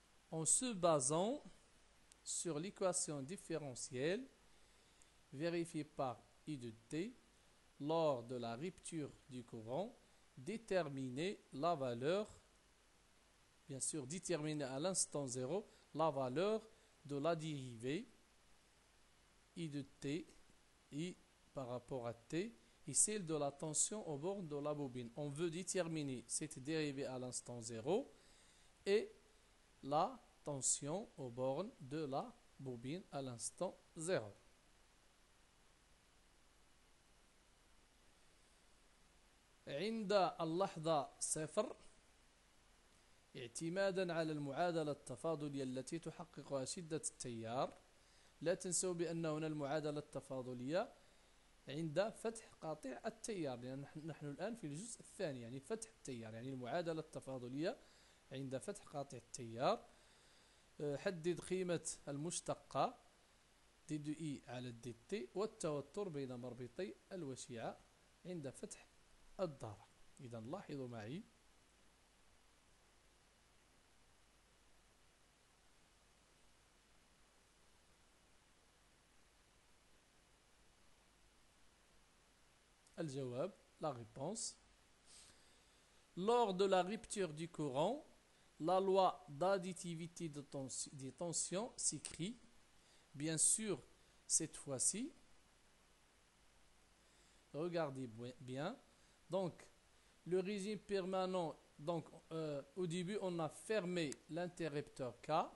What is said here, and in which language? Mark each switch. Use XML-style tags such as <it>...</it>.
<fr>En se basant sur l'équation différentielle vérifiée par I de t lors de la rupture du courant, déterminer la valeur, bien sûr déterminer à l'instant 0 la valeur de la dérivée I de t, I par rapport à t, et celle de la tension aux bornes de la bobine. On veut déterminer cette dérivée à l'instant 0 et la tension aux bornes de la bobine à l'instant 0.</fr> <ar>عند اللحظة صفر اعتمادا على المعادلة التفاضلية التي تحققها شدة التيار، لا تنسوا بأن هنا المعادلة التفاضلية عند فتح قاطع التيار، لأن نحن الآن في الجزء الثاني يعني فتح التيار، يعني المعادلة التفاضلية عند فتح قاطع التيار. حدد قيمة المشتقة دي دو إي على دي تي والتوتر بين مربطي الوشيعة عند فتح الدارة. إذا لاحظوا معي الجواب la réponse.</ar> <fr>Lors de la rupture du courant, la loi d'additivité des tensions s'écrit. Bien sûr, cette fois-ci, regardez bien. Donc, le régime permanent, donc au début, on a fermé l'interrupteur K.</fr>